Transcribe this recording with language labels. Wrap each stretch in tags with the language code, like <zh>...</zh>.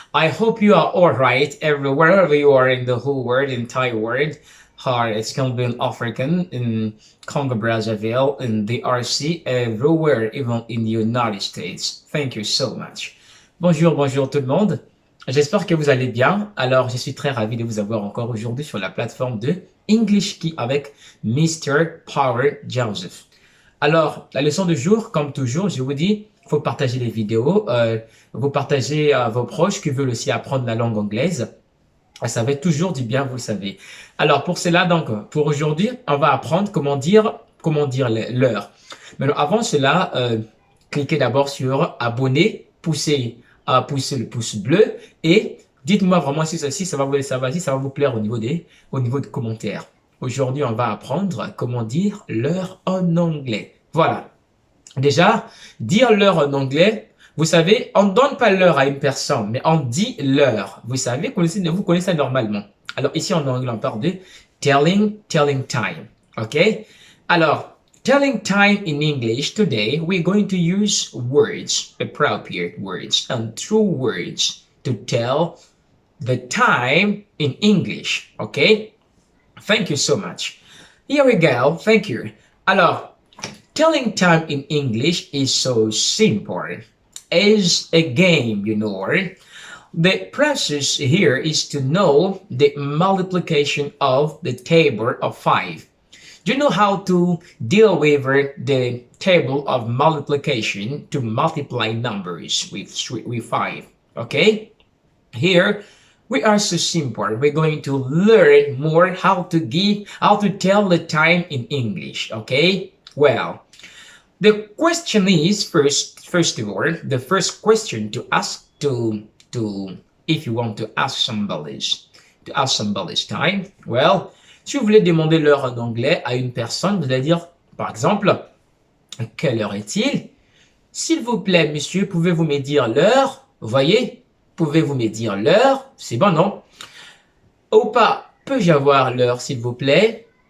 <en>I hope you are all right wherever you are in the whole world, entire world. Hi, it's Colombian African in Congo Brazzaville, in the RC, everywhere, even in the United States. Thank you so much.</en> <fr>Bonjour tout le monde. J'espère que vous allez bien. Alors, je suis très ravi de vous avoir encore aujourd'hui sur la plateforme de English Key avec Mr. Power Joseph. Alors, la leçon du jour, comme toujours, je vous dis, il faut partager les vidéos, vous partagez à vos proches qui veulent aussi apprendre la langue anglaise. Ça fait toujours du bien, vous le savez. Alors, pour cela, donc, pour aujourd'hui, on va apprendre comment dire l'heure. Mais avant cela, cliquez d'abord sur abonner, poussez le pouce bleu et dites-moi vraiment si ça va vous plaire au niveau des commentaires. Aujourd'hui, on va apprendre comment dire l'heure en anglais. Voilà. Déjà, dire l'heure en anglais, vous savez, on ne donne pas l'heure à une personne, mais on dit l'heure. Vous savez, vous connaissez ça normalement. Alors ici en anglais, on parle de telling time. OK?</fr> <en>Alors, telling time in English today, we're going to use words, appropriate words, and true words to tell the time in English. OK? Thank you so much. Here we go. Thank you. Alors, telling time in English is so simple. It's a game, you know. The process here is to know the multiplication of the table of 5. Do you know how to deal with the table of multiplication to multiply numbers with 5? Okay? Here, we are so simple. We're going to learn more how to tell the time in English. Okay? Well, the question is first of all, the first question to ask if you want to ask somebody's time.</en> <fr>Well, si vous voulez demander l'heure en anglais à une personne, vous allez dire, par exemple, quelle heure est-il? S'il vous plaît, monsieur, pouvez-vous me dire l'heure? Vous voyez? Pouvez-vous me dire l'heure? C'est bon, non? Ou pas, peux-je avoir l'heure, s'il vous plaît?</fr>